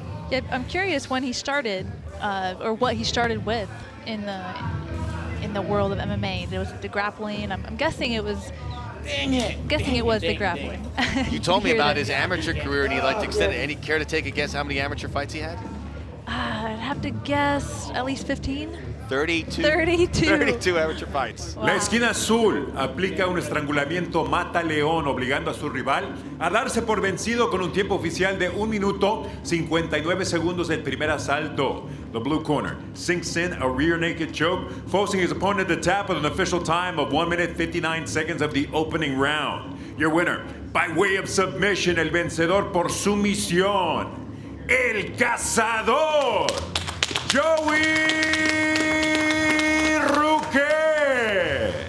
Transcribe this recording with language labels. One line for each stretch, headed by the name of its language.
English: Yeah, I'm curious when he started, or what he started with in the world of MMA. There was the grappling. I'm guessing it was. The grappling. You told me about his amateur career, and he liked to extend it. Any care to take a guess how many amateur fights he had? I'd have to guess at least 15. 32. 32 amateur fights.
Spanish: Wow. La esquina azul aplica un estrangulamiento mata-león, obligando a su rival a darse por vencido con un tiempo oficial de 1 minuto 59 segundos del primer asalto.
English: The blue corner sinks in a rear naked choke, forcing his opponent to tap with an official time of 1 minute 59 seconds of the opening round. Your winner, by way of submission,
Spanish: el vencedor por sumisión, el cazador,
English: Joey Rouquet.